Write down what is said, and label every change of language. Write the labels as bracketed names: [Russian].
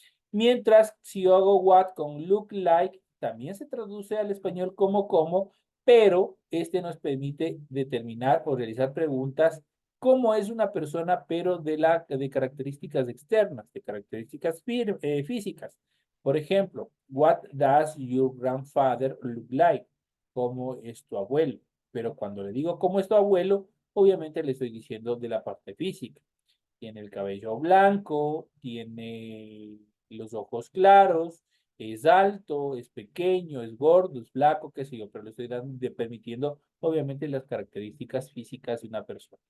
[Spanish] Mientras, si yo hago what con look like, también se traduce al español como, pero este nos permite determinar o realizar preguntas cómo es una persona, pero de características externas, de características físicas. Por ejemplo, [English] what does your grandfather look like? [Spanish] ¿Cómo es tu abuelo? Pero cuando le digo cómo es tu abuelo, obviamente le estoy diciendo de la parte física. Tiene el cabello blanco, tiene los ojos claros, es alto, es pequeño, es gordo, es flaco, qué sé yo, pero le estoy permitiendo, obviamente, las características físicas de una persona.